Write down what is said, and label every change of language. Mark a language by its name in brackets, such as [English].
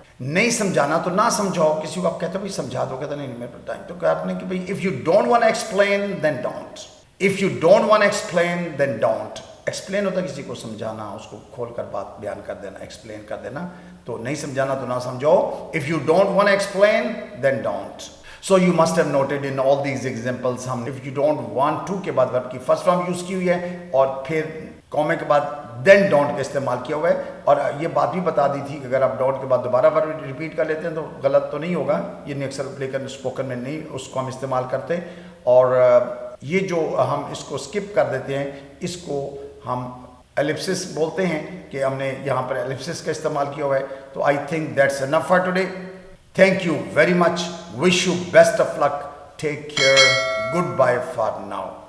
[Urdu] نہیں سمجھانا تو نہ سمجھاؤ. کسی کو آپ کہتے ہو بھائی سمجھا دو, کہتے نہیں میرے ٹائم, تو کہا آپ نے کہ بھائی [English] if you don't want explain then don't, [Urdu] if you don't want explain then don't. Explain ہوتا ہے کسی کو سمجھانا, اس کو کھول کر بات بیان کر دینا, ایکسپلین کر دینا. تو نہیں سمجھانا تو نہ سمجھو. [English] If you don't want explain then don't. So you must have noted in all these examples [Urdu] ہم [English] if you don't want to [Urdu] کے بعد verb کی first form یوز کی ہوئی ہے, اور پھر کومے کے بعد [English] then don't [Urdu] کا استعمال کیا ہوا ہے. اور یہ بات بھی بتا دی تھی کہ اگر آپ ڈاٹ کے بعد دوبارہ verb ریپیٹ کر لیتے ہیں تو غلط تو نہیں ہوگا, یہ نہیں اکثر لیکن اسپوکن میں نہیں اس کو ہم استعمال کرتے. اور یہ جو ہم اس کو اسکپ کر دیتے ہیں اس کو ہم ایلپسس بولتے ہیں کہ ہم نے یہاں پر ایلپسس کا استعمال کیا ہوا ہے. [English] تو I think that's enough for today. Thank you very much. Wish you best of luck. Take care. Goodbye for now.